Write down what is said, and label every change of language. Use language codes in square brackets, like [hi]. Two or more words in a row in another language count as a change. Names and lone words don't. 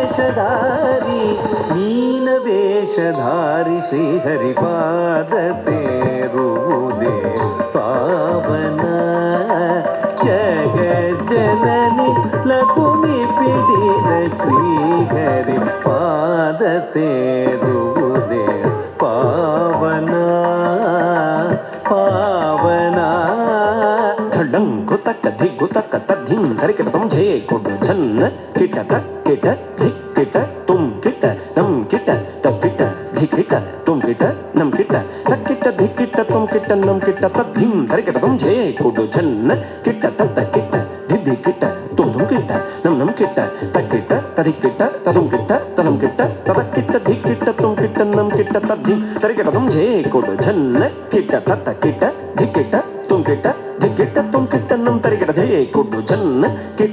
[kn] ವೇಷಧಾರಿ ಮೀನ ವೇಷಧಾರಿ ಶ್ರೀಹರಿಪಾದ ಸೇರುವುದೇ ಪಾವನ ಜಗಜ್ಜನನಿ ಲಕುಮಿ ಪಿಡಿದ ಶ್ರೀಹರಿ ಪಾದ ಸೇರುವುದೇ ಪಾವನ ಪಾವನ ಧಡಂಕು ತಕ್ಕ ಧಿಗ್ಗು ತಕ್ಕ ತದ್ಧಿಂ ತರಿಕಿಟ ತುಂ ಝೇ ಕೊಡು ಝನ್ನ ಕಿಟ ಕಿಟ ಧಿಕ್ ಕಿಟ ತುಂ ಕಿಟ ನಂ ಕಿಟ ತಕ್ಕಿಟ ಧಿಕ್ಕಿಟ ತುಂ ಕಿಟ ನಂ ಕಿಟ ತಕ್ಕಿಟ ಧಿಕ್ಕಿಟ ತುಂ ಕಿಟ ನಂ ಕಿಟ ತದ್ಧಿಂ ತರಿಕಿಟ ತುಂ ಝೇ ಕೊಡು ಝನ್ನ ಕಿಟ ತತ್ತ ಕಿಟ ಧಿದ್ದಿ ಕಿಟ ತುಂ ತುಂ ಕಿಟ ನಂ ನಂ ಕಿಟ ತಕ್ಕಿಟ ತದಿಕ್ಕಿಟ ತದುಂ ಕಿಟ ತನಂ ಕಿಟ ತದಕ್ಕಿಟ ಧಿಕ್ಕಿಟ ತುಂ ಕಿಟ ನಂ ಕಿಟ ತದ್ಧಿಂ ತರಿಕಿಟ ತುಂ ಝೇ ಕೊಡು ಝನ್ನ ಕಿಟ ತತ್ತ ಕಿಟ ಧಿಕ್ಕಿಟ ತುಂ ಕಿಟ ಧಿಕ್ಕಿಟ ತುಂ ಕಿಟ ನಂ ತರಿಕಿಟ ಝೇ ಕೊಡು ಝನ್ನ ಕಿಟ